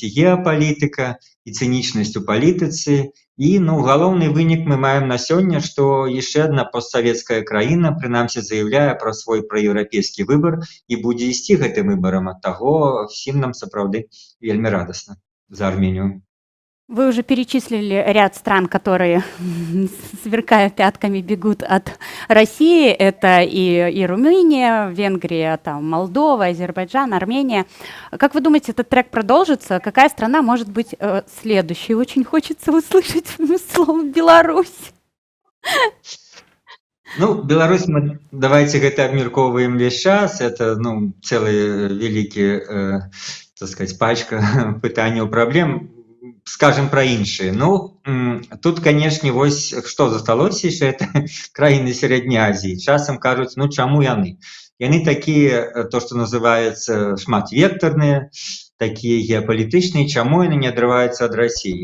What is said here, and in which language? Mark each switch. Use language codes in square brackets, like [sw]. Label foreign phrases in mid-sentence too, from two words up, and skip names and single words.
[be] І геапалітыка, і цынічнасць у палітыцы, і, ну, галоўны вынік мы маем на сёння, што яшчэ адна постсавецкая краіна, прынамсі, заяўляе пра свой праеўрапейскі выбар і будзе ісці гэтым выбарам. Ад таго всім нам сапраўды вельмі радасна за Арменію. [ru] Вы уже перечислили ряд стран, которые, сверкая пятками, бегут от России. Это и Румыния, Венгрия, там, Молдова, Азербайджан, Армения. Как вы думаете, этот трек продолжится? Какая страна может быть следующей? Очень хочется услышать слово «Беларусь». [be] Ну, Беларусь, мы давайте гэта абмяркоўваем весь час. [ru] Это, ну, целый великий, так сказать, [be] пачка пытанняў, праблем. Скажем про іншыя. Ну, тут, канешне, вось што засталося яшчэ, это краіны Сярэдняй Азіі. Часам кажуць, ну, чаму яны? Яны такія, то, што называецца, шматвектарныя, такія геапалітычныя, чаму яны не адрываюцца ад Расіі?